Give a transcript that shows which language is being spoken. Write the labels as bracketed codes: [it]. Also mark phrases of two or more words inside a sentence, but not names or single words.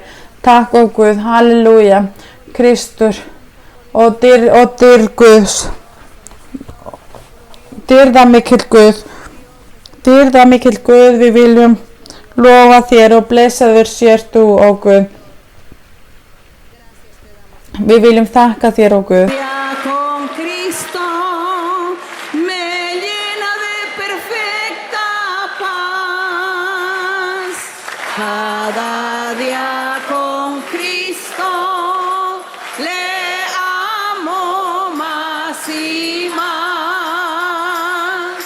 [is] Takk, ó Guð, halleluja, Kristur og dýr Guðs. Dýrðamikill Guð, við viljum lofa þér og blessaður sért þú, ó Guð. Við viljum þakka þér, ó Guð. [es] Con Cristo me llena de perfecta paz. Cada día con Cristo le amo más y más.